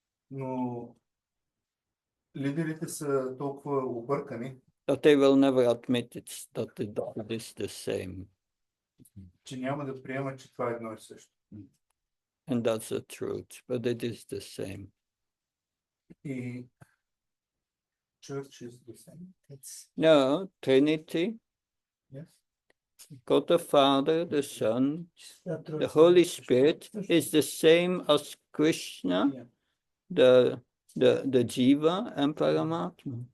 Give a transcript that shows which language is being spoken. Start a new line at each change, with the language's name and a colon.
Bulgarian: Но лидерите са толкова объркани,
English: That they will never admit that it is the same.
Bulgarian: че няма да приемат, че това е едно и също.
English: And that's the truth, but it is the same. И church is the same. No, Trinity, Yes. God the Father, the Son, the Holy Spirit is the same as Krishna, the Jiva and Paramatma.